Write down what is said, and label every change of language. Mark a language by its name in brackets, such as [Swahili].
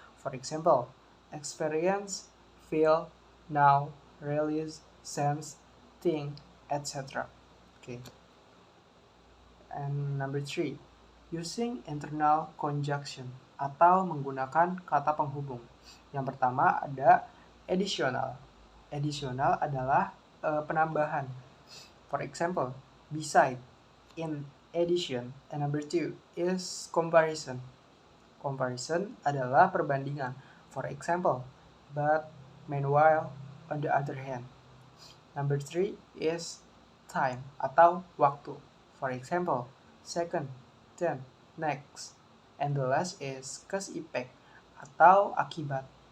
[English] For example, experience, feel, know, realize, sense, think, etc. Okay. And number 3, using internal conjunction [Indonesian] atau menggunakan kata penghubung. Yang pertama ada additional. Additional adalah penambahan. [English] For example, beside, in addition. And number 2 is comparison. [Indonesian] Comparison adalah perbandingan. [English] For example, but, meanwhile, on the other hand. Number 3 is time [Indonesian] atau waktu. [English] For example, second, then, next. And the last is cause effect [Indonesian] atau akibat.